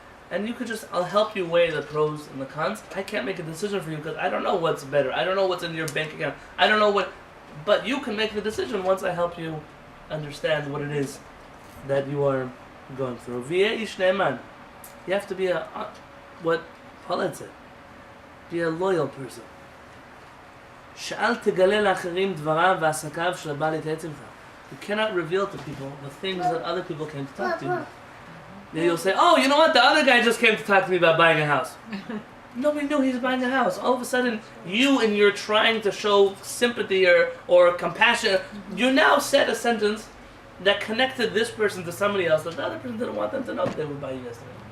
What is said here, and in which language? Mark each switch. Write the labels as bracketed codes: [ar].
[en] And you could just, I'll help you weigh the pros and the cons. I can't make a decision for you because I don't know what's better. I don't know what's in your bank account. I don't know what, but you can make the decision once I help you understand what it is that you are going through. [he] V'yeh ish ne'eman. [en] You have to be what Paul said. Be a loyal person. [he] שאל תגלה לאחרים דבריו ועסקיו של הבא להתייעץ עמך. [en] You cannot reveal to people the things that other people came to talk to you. Then you'll say, oh, you know what? The other guy just came to talk to me about buying a house. Nobody knew he was buying a house. All of a sudden, you and you're trying to show sympathy or compassion, you now said a sentence that connected this person to somebody else that the other person didn't want them to know that they would buy you yesterday.